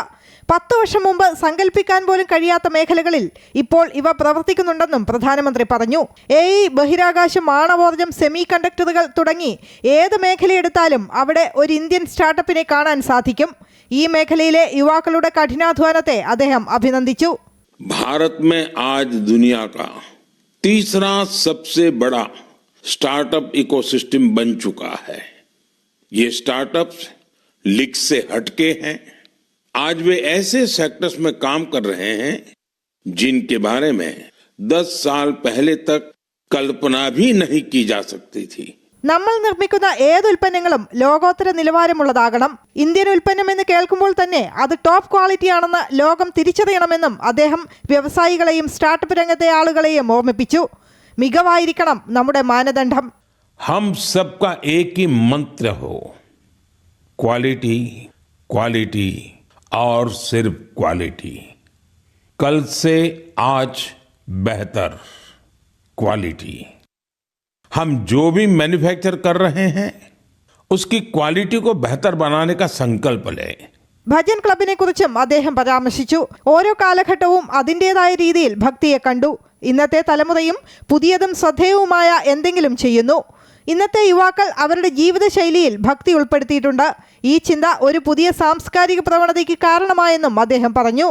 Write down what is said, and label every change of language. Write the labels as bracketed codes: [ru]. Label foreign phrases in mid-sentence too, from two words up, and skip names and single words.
[ml] 10 വർഷം മുമ്പ് സങ്കല്പിക്കാൻ പോലും കഴിയാത്ത മേഖലകളിൽ ഇപ്പോൾ ഇവ പ്രവർത്തിക്കുന്നുണ്ടെന്നും പ്രധാനമന്ത്രി പറഞ്ഞു. AI, ബഹിരാകാശം, ആണവോർജം, സെമി കണ്ടക്ടറുകൾ തുടങ്ങി ഏത് മേഖലയെടുത്താലും അവിടെ ഒരു ഇന്ത്യൻ സ്റ്റാർട്ടപ്പിനെ കാണാൻ സാധിക്കും. ഈ മേഖലയിലെ യുവാക്കളുടെ കഠിനാധ്വാനത്തെ അദ്ദേഹം അഭിനന്ദിച്ചു. [hi] ഭാരത് में आज दुनिया का तीसरा सबसे बड़ा [en] startup ecosystem [hi] बन चुका है. ये स्टार्टअप्स लीग से हटके हैं. आज वे ऐसे सेक्टर्स में काम कर रहे हैं जिनके बारे में 10 साल पहले तक कल्पना भी नहीं की जा सकती थी. [ml] നമ്മൾ നിർമ്മിക്കുന്ന ഏതുൽപ്പന്നങ്ങളും ലോകോത്തര നിലവാരമുള്ളതാകണം. ഇന്ത്യൻ ഉൽപ്പന്നം എന്ന് കേൾക്കുമ്പോൾ തന്നെ അത് [en] top quality [ml] ആണെന്ന് ലോകം തിരിച്ചറിയണമെന്നും അദ്ദേഹം വ്യവസായികളെയും സ്റ്റാർട്ടപ്പ് രംഗത്തെ ആളുകളെയും ഓർമ്മിപ്പിച്ചു. മികവായിരിക്കണം നമ്മുടെ മാനദണ്ഡം. [hi] हम सबका एक ही मंत्र हो, क्वालिटी, क्वालिटी और सिर्फ क्वालिटी. कल से आज बेहतर क्वालिटी. हम जो भी मैन्युफैक्चर कर रहे हैं उसकी क्वालिटी को बेहतर बनाने का संकल्प लें. [ml] ഭജൻ ക്ലബിനെ കുറിച്ചും അദ്ദേഹം പരാമർശിച്ചു. ഓരോ കാലഘട്ടവും അതിൻ്റെതായ രീതിയിൽ ഭക്തിയെ കണ്ടു. ഇന്നത്തെ തലമുറയും പുതിയതും ശ്രദ്ധേയവുമായ എന്തെങ്കിലും ചെയ്യുന്നു. ഇന്നത്തെ യുവാക്കൾ അവരുടെ ജീവിതശൈലിയിൽ ഭക്തി ഉൾപ്പെടുത്തിയിട്ടുണ്ട്. ഈ ചിന്ത ഒരു പുതിയ സാംസ്കാരിക പ്രവണതയ്ക്ക് കാരണമായെന്നും അദ്ദേഹം പറഞ്ഞു.